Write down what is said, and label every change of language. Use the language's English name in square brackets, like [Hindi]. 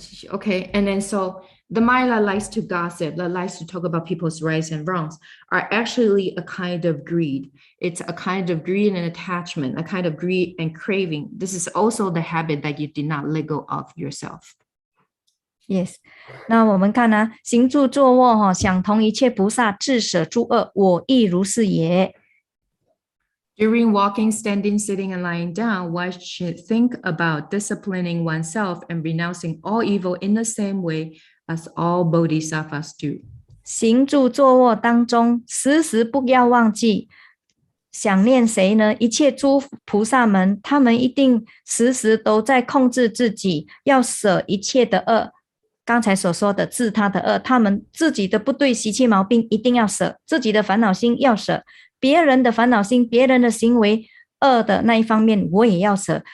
[English] Okay, and then so the mind that likes to gossip, that likes to talk about people's rights and wrongs, are actually a kind of greed. It's a kind of greed and attachment, a kind of greed and craving. This is also the habit that you did not let go of yourself. Yes. [Chinese] 那我们看呢，行住坐卧想同一切菩萨自舍诸恶，我亦如是也。 [English] During walking, standing, sitting, and lying down, one should think about disciplining oneself and renouncing all evil in the same way as all bodhisattvas do. [Chinese] 行住坐卧当中，时时不要忘记想念谁呢？一切诸菩萨们，他们一定时时都在控制自己，要舍一切的恶。刚才所说的自他的恶，他们自己的不对习气毛病一定要舍，自己的烦恼心要舍，别人的烦恼心，别人的行为恶的那一方面我也要舍。